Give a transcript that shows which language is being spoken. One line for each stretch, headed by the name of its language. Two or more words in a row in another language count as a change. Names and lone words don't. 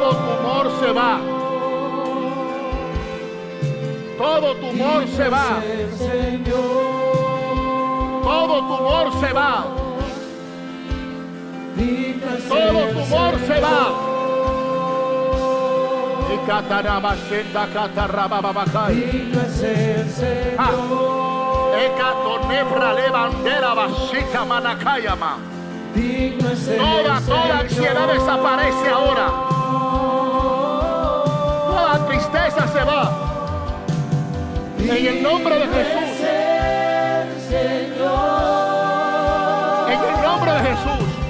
Spanish: Todo tumor se va. tumor se va. Todo tumor se va. Todo tumor se va. Y catarabashenda catarrababacay. Ecatonebra levandera basica manacayama. Toda ansiedad desaparece ahora. Toda tristeza se va. En el nombre de Jesús. En el nombre de Jesús.